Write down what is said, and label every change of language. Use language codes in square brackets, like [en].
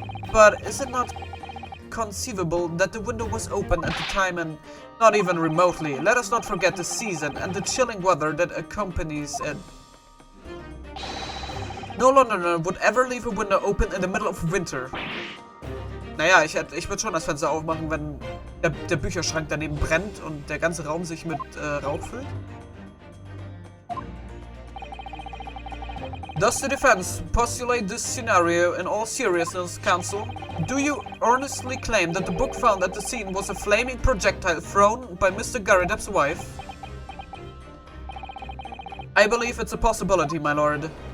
[en] But is it not conceivable that the window was open at the time and not even remotely? Let us not forget the season and the chilling weather that accompanies it. No Londoner would ever leave a window open in the middle of winter. [de] Naja, ich würde schon das Fenster aufmachen, wenn der Bücherschrank daneben brennt und der ganze Raum sich mit Rauch füllt. [en] Does the defense postulate this scenario in all seriousness, counsel? Do you earnestly claim that the book found at the scene was a flaming projectile thrown by Mr. Garadep's wife? I believe it's a possibility, my lord.